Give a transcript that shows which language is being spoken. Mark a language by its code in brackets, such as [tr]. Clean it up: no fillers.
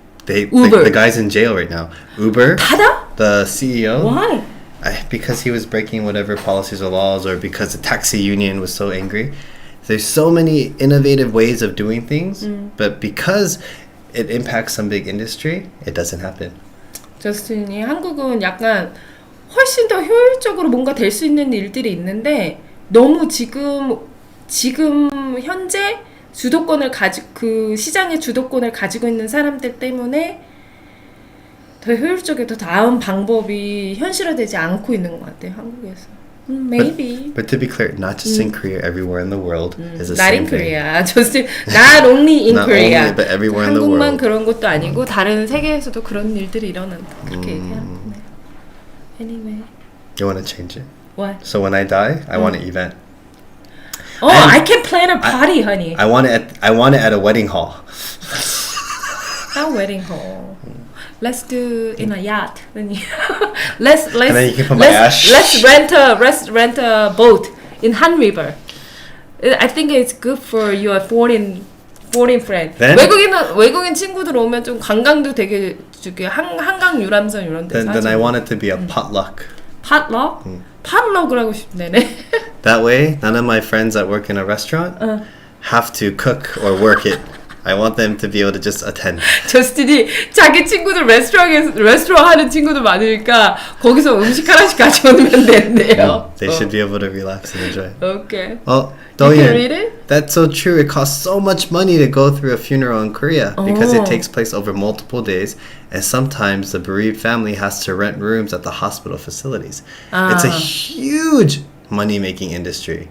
[en] The guy's in jail right now. Uber. Tada? The CEO. Why? Because he was breaking whatever policies or laws, or because the taxi union was so angry. There's so many innovative ways of doing things, but because it impacts some big industry, it doesn't happen. [ko] 저스틴이 한국은 약간 훨씬 더 효율적으로 뭔가 될 수 있는 일들이 있는데 너무 지금 현재 주도권을 그 시장의 주도권을 가지고 있는 사람들 때문에 더 효율적이고 더 나은 방법이 현실화되지 않고 있는 것 같아요. 한국에서. [en] Maybe. But to be clear, not just in Korea, everywhere in the world is the Not same in thing. Korea. Just not only in Not Korea. only, but everywhere in the [ko] 한국만 [en] world. [ko] 그런 것도 아니고 다른 세계에서도 그런 일들이 일어난다. 그렇게 얘기하는데. [en] Anyway. You want to change it? What? So when I die, I want an event. I can plan a party, honey. I want it at a wedding hall. Not wedding hall. Let's do in a yacht. let's And then you can put my ash. Let's rent a boat in Han River. I think it's good for your foreign friend. Then? [ko] 외국인 친구들 오면 좀 관광도 되게 저기 한강 유람선 이런 데 [en] Then I want it to be a potluck. potluck? [ko] potluck을 하고 싶네네. [en] That way, none of my friends that work in a restaurant have to cook or work it. I want them to be able to just attend. [ko] 저스틴이 자기 친구들 레스토랑 하는 친구들 많으니까 거기서 음식 하나씩 가져오면 된대요. [en] They should be able to relax and enjoy. Okay. Oh, You can read it? That's so true. It costs so much money to go through a funeral in Korea because it takes place over multiple days, and sometimes the bereaved family has to rent rooms at the hospital facilities. It's a huge money-making industry.